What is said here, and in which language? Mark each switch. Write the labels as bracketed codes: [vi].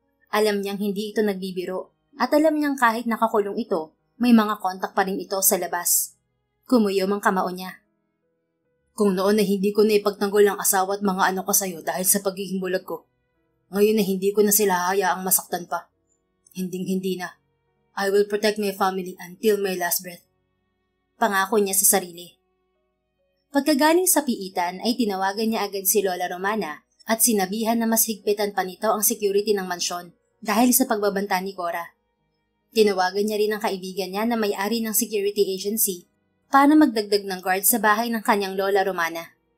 [tl] Alam niyang hindi ito nagbibiro at alam niyang kahit nakakulong ito, may mga kontak pa rin ito sa labas. Kumuyom ang kamao niya. Kung noon na hindi ko na ipagtanggol ang asawa at mga anak ko sa'yo dahil sa pagiging bulag ko, ngayon na hindi ko na sila hayaang masaktan pa. Hinding-hindi na. [en] I will protect my family until my last breath. [tl] Pangako niya sa sarili. Pagkagaling sa piitan ay tinawagan niya agad si Lola Romana at sinabihan na mas higpitan pa nito ang security ng mansyon dahil sa pagbabanta ni Cora. Tinawagan niya rin ang kaibigan niya na may-ari ng security agency para magdagdag ng guard sa bahay ng kanyang Lola Romana.